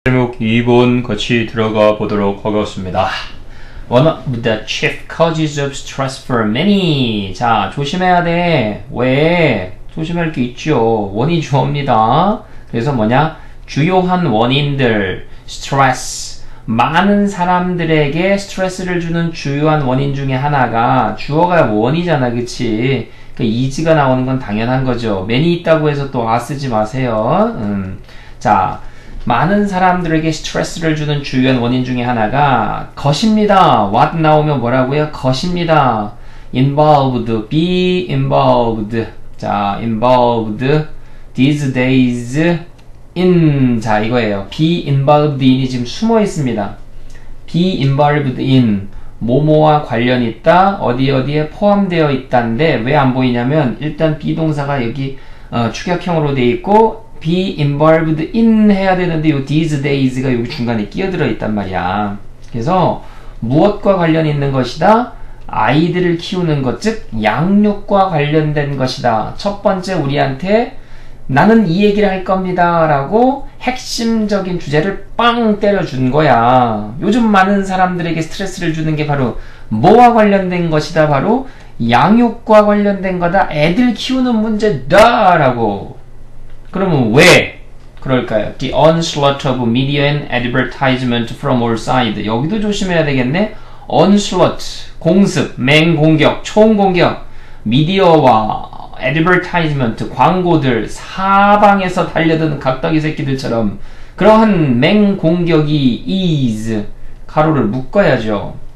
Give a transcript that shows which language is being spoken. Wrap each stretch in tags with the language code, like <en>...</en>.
<ko>제목 2번 같이 들어가 보도록 하겠습니다.</ko> <en>One of the chief causes of stress for many.</en> <ko>자, 조심해야 돼. 왜? 조심할 게 있죠. 원이 주어입니다. 그래서 뭐냐? 주요한 원인들, stress. 많은 사람들에게 스트레스를 주는 주요한 원인 중에 하나가 주어가 원이잖아, 그치? 그 is가 나오는 건 당연한 거죠. many 있다고 해서 또 쓰지 마세요. 자, 많은 사람들에게 스트레스를 주는 주요한 원인 중에 하나가 것입니다. what 나오면 뭐라고요? 것입니다. involved, be involved.</ko> <en>자, involved these days in.</en> <ko>자, 이거예요. be involved in이 지금 숨어 있습니다. be involved in. 뭐뭐와 관련 있다. 어디에 포함되어 있다인데 왜 안 보이냐면 일단 비동사가 여기 축약형으로 돼 있고 be involved in 해야 되는데 요 these days가 여기 중간에 끼어들어 있단 말이야. 그래서 무엇과 관련 있는 것이다? 아이들을 키우는 것, 즉 양육과 관련된 것이다. 첫 번째 우리한테 나는 이 얘기를 할 겁니다 라고 핵심적인 주제를 빵 때려준 거야. 요즘 많은 사람들에게 스트레스를 주는 게 바로 뭐와 관련된 것이다? 바로 양육과 관련된 거다. 애들 키우는 문제다 라고. 그러면 왜 그럴까요?</ko> <en>The onslaught of media and advertisement from all sides.</en> <ko>여기도 조심해야 되겠네. onslaught, 공습, 맹공격, 총공격, 미디어와 advertisement, 광고들, 사방에서 달려드는 각덕이 새끼들처럼 그러한 맹공격이 is, 가로를 묶어야죠.</ko>